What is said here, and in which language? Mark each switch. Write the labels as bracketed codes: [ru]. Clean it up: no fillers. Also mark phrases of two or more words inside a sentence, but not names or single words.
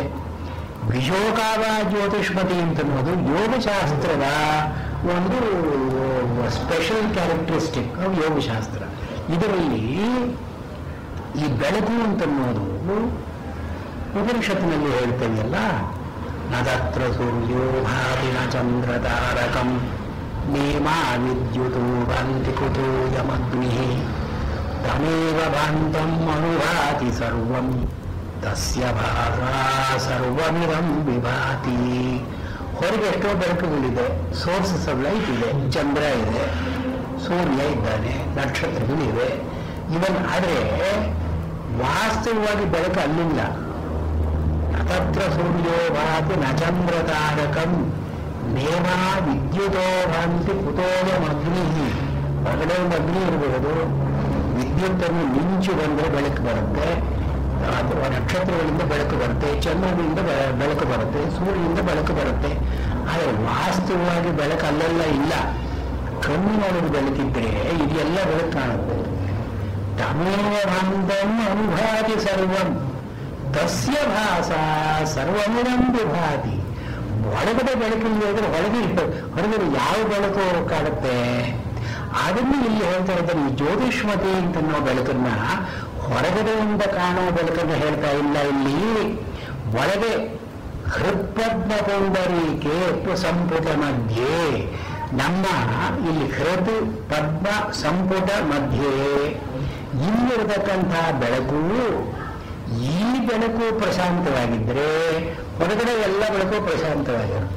[kn] ವಿಶೋಕಾವ ಜ್ಯೋತಿಷ್ಮತಿ ಅಂತನ್ನುವುದು ಯೋಗಶಾಸ್ತ್ರದ ಒಂದು [en] special characteristic [kn] ಯೋಗಶಾಸ್ತ್ರ. ಇದರಲ್ಲಿ ಈ ಬೆಳಕು ಅಂತನ್ನುವುದು ಉಪನಿಷತ್ತಿನಲ್ಲಿ ಹೇಳ್ತೇವೆಯಲ್ಲ, [sa] ನದತ್ರ ಸೂರ್ಯೋ ಭಾತಿ ನ ಚಂದ್ರ ತಾರಕಂ ನೇಮಾ ವಿದ್ಯುತೋ ಭಾಂತಿ ಕುತೋ ಯಮಗ್ನಿ ತಮೇವ ಭಾಂತಂ ಅನುಭಾತಿ ಸರ್ವಂ ತಸ್ಯ ಭಾಸಾ ಸರ್ವಮಿದಂ ವಿಭಾತಿ. [kn] ಹೊರಗೆ ಎಷ್ಟೋ ಬೆಳಕುಗಳಿದೆ, [en] sources of light [kn] ಇದೆ, ಚಂದ್ರ ಇದೆ, ಸೂರ್ಯ ಇದ್ದಾನೆ, ನಕ್ಷತ್ರಗಳಿವೆ, ಇವನ್. ಆದರೆ ವಾಸ್ತವವಾಗಿ ಬೆಳಕು ಅಲ್ಲಿಲ್ಲ. [sa] ತತ್ರ ಸೂರ್ಯೋ ಭಾತಿ ನ ಚಂದ್ರ ತಾರಕಂ ನೇಮಾ ವಿದ್ಯುತೋ ಭಾಂತಿ ಕುತೋಯಂ ಅಗ್ನಿ. [kn] ಹೊರಗಡೆ ಒಂದು ಅಗ್ನಿ ಇರಬಹುದು, ವಿದ್ಯುತ್ತನ್ನು ಮಿಂಚು ಬಂದರೆ ಬೆಳಕು ಬರುತ್ತೆ, ಅಥವಾ ನಕ್ಷತ್ರಗಳಿಂದ ಬೆಳಕು ಬರುತ್ತೆ, ಚಂದ್ರನಿಂದ ಬೆಳಕು ಬರುತ್ತೆ, ಸೂರ್ಯನಿಂದ ಬೆಳಕು ಬರುತ್ತೆ. ಆದರೆ ವಾಸ್ತವವಾಗಿ ಬೆಳಕು ಅಲ್ಲೆಲ್ಲ ಇಲ್ಲ. ಕಣ್ಣಿನೊಳಗೆ ಬೆಳಕಿದ್ರೆ ಇದೆಲ್ಲ ಬೆಳಕು ಕಾಣುತ್ತೆ. [sa] ತಮೇವ ಭಾಂತಂ ಅನುಭಾತಿ ಸರ್ವಂ ತಸ್ಯ ಭಾಸಾ ಸರ್ವಮಿದಂ ವಿಭಾತಿ. [kn] ಒಳಗಡೆ ಬೆಳಕಿಲ್ಲ ಅಂದ್ರೆ ಹೊರಗಡೆ ಯಾವ ಬೆಳಕು ಕಾಣುತ್ತೆ? ಅದನ್ನು ಇಲ್ಲಿ ಹೇಳ್ತಾ ಇದ್ದಾರೆ. ಈ ಜ್ಯೋತಿಷ್ಮತಿ ಅಂತ ನಾವು ಬೆಳಕನ್ನ ಹೊರಗಡೆಯಿಂದ ಕಾಣುವ ಬೆಳಕನ್ನು ಹೇಳ್ತಾ ಇಲ್ಲ. ಇಲ್ಲಿ ಒಳಗೆ [sa] ಹೃತ್ಪದ್ಮ ಪೌಂಡರೀಕೆ ಸಂಪುಟ ಮಧ್ಯೆ, [kn] ನಮ್ಮ ಇಲ್ಲಿ [sa] ಹೃತ್ ಪದ್ಮ ಸಂಪುಟ ಮಧ್ಯೆ [kn] ಇಲ್ಲಿರತಕ್ಕಂತಹ ಬೆಳಕು, ಈ ಬೆಳಕು ಪ್ರಶಾಂತವಾಗಿದ್ದರೆ ಹೊರಗಡೆ ಎಲ್ಲ ಬೆಳಕು ಪ್ರಶಾಂತವಾಗಿರುತ್ತೆ.